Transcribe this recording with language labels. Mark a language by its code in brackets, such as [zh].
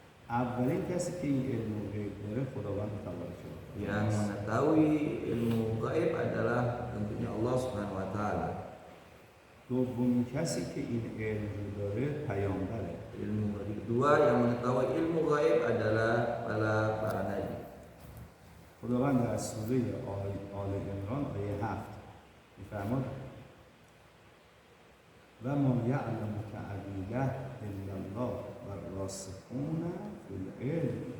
[fa] اولین کسی که این علم غیب داره خداوند تبارک و تعالی. [id] Yang mengetahui ilmu gaib adalah tentunya Allah Subhanahu wa taala. [fa] دومین کسی که این علم رو داره پیامبره. [id] Ilmu kedua yang mengetahui ilmu gaib adalah para nabi. [fa] خداوند در سوره آل عمران آیه 7 میفرماد [ar] و ما یعلم تعویله الا الله و الراسخون فی العلم.